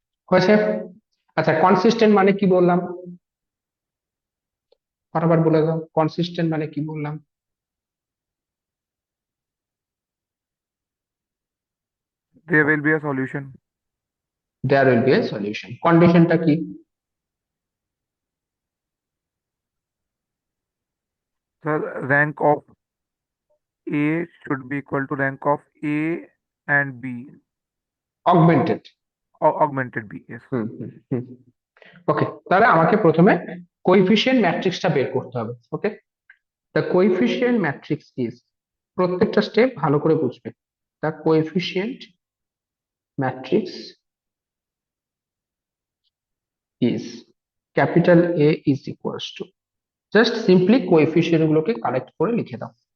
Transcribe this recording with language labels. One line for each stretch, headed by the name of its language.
Bangla: হয়েছে? আচ্ছা, কনসিস্টেন্ট মানে কি বললাম? বারবার বলে দাও, কনসিস্টেন্ট মানে কি বললাম?
English: There will be a solution. There will be a solution.
Bangla: কন্ডিশনটা কি?
English: The rank of A should be equal to rank of A and B, augmented. or augmented B. Yes. Hmm hmm hmm.
Bangla: ওকে, তাহলে আমাকে প্রথমে কোএফিসিয়েন্ট ম্যাট্রিক্সটা বের করতে হবে। ওকে,
English: the coefficient matrix is,
Bangla: প্রত্যেকটা step ভালো করে বুঝবে।
English: the coefficient matrix is capital A is equals to,
Bangla: just simply coefficient গুলোকে কালেক্ট করে লিখে দাও।